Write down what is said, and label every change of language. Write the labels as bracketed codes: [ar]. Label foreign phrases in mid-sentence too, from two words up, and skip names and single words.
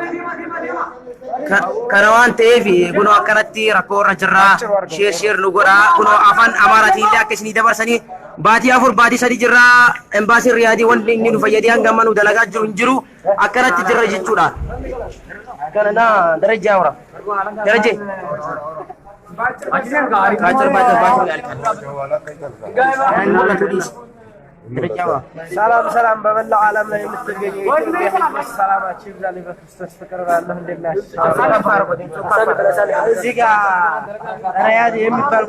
[om] kana waan ta'eef kunoo akkanatti rakkoo irra jirraa sheer nu godha kunoo afaan amaaraatiin illee akka isinii dabarsanii baatii 4 baatii 3 jirraa embaasiin riyaadii wanti inni nu fayyadee hanga amma nu dalagaa jiru hin jiru akkanatti jirra jechuudha kana naa darajaa wara darajee [am] ሰላም በመላው ዓለም ላይ የምትገኙ የኢትዮጵያ ሰላማችሁ ይብዛልኝ በክርስቶስ ፍቅር ባለው እንደናችሁ እዚህ ጋር ሪያድ የሚባል